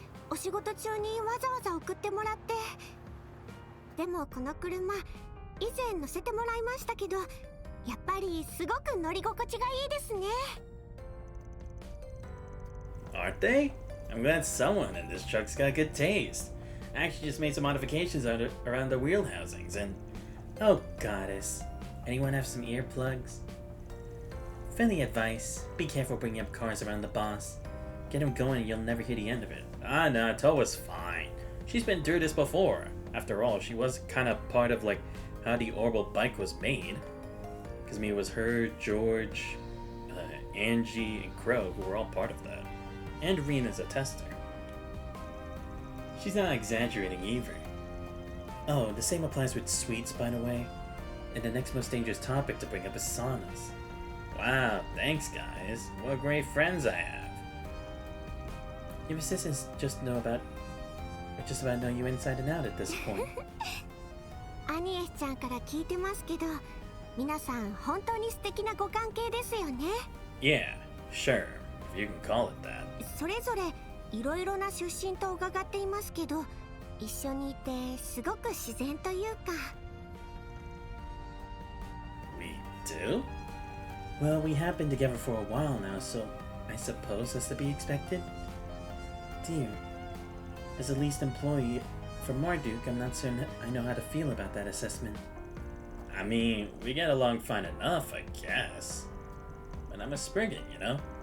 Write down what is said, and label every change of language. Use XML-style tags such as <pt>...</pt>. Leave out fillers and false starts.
<ja>お仕事中にわざわざ送ってもらって。でもこの車、以前乗せてもらいましたけど、やっぱりすごく乗り心地がいいですね。</ja> <en>Aren't they? I'm glad someone in this truck's got good taste. I actually just made some modifications around the wheel housings and... Oh goddess. Anyone have some earplugs? Friendly advice. Be careful bringing up cars around the boss. Get him going and you'll never hear the end of it. Ah, no, Toa's fine. She's been through this before. After all, she was kind of part of like how the orbital bike was made. Because I mean, it was her, George, Angie, and Crow who were all part of that. And Rena's a tester. She's not exaggerating either. Oh, the same applies with sweets, by the way. And the next most dangerous topic to bring up is saunas. Wow, thanks guys. What great friends I have. Your assistants just about know you inside and out at this point.</en> <ja>アニエスちゃんから聞いてますけど、皆さん本当に素敵なご関係ですよね。</ja> <en>Yeah, sure, if you can call it that.</en> <ja>それぞれいろいろな出身と伺っていますけど、一緒にいてすごく自然というか。</ja> <en>We do? Well, we have been together for a while now, so I suppose that's to be expected. Dear, as the least employee for Marduk, I'm not certain I know how to feel about that assessment. I mean, we get along fine enough, I guess. But I'm a Spriggan, you know?</en>